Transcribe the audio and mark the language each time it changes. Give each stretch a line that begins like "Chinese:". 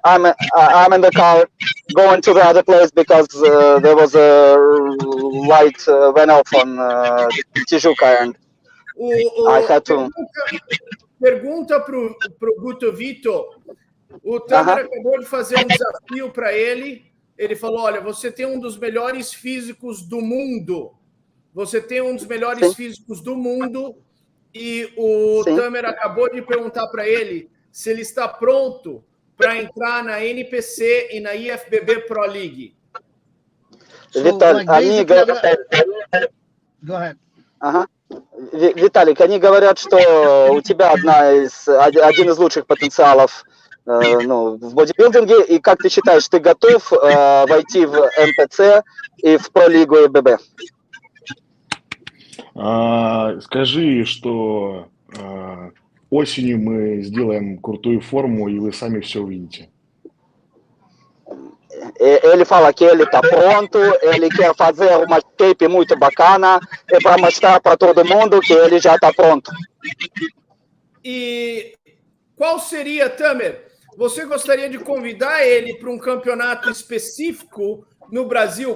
English: I'm in the car going to the other place because there was a light went off on Tijuca, and I had to.
Portuguese: Pergunta pro Guto Vito. O Tamer acabou de fazer desafio para ele. Ele falou: olha, você tem um dos melhores físicos do mundo. Você tem um dos melhores físicos do mundo. E o Tamer acabou de perguntar para ele se ele está pronto para entrar na NPC e na IFBB Pro League.
Russian: Виталий, они говорят...
English: Go ahead.
Russian: Виталик, они говорят, что у тебя один из лучших потенциалов в бодибилдинге, и как ты считаешь, ты готов войти в НПЦ и в Про-лигу ИББ? Скажи, что осенью мы сделаем крутую форму, e вы сами все увидите.
Portuguese: Ele fala que ele está pronto, ele quer fazer uma shape muito bacana e para mostrar para todo mundo que ele já está pronto. E qual seria, Tamer? Você gostaria de convidar ele para um campeonato específico no Brasil?